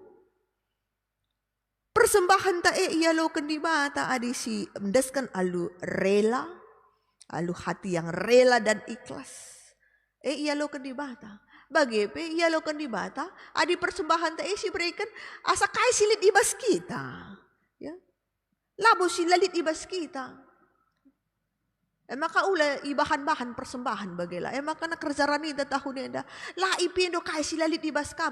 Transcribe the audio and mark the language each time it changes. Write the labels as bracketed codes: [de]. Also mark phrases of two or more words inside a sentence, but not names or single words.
[btx] Persembahan ta ialokan di bata adi si mendeskan alu rela, alu [id] hati yang rela dan ikhlas. [btx] Ialokan di bata. Bagaimana ialokan di bata adi persembahan ta si berikan asa kai silit ibas kita. Ya. Labo silalit ibas kita. Maka ula ibahan-bahan persembahan bagela. Maka na kerjaran ida tahun enda. La ipindo kai silalit ibas kam.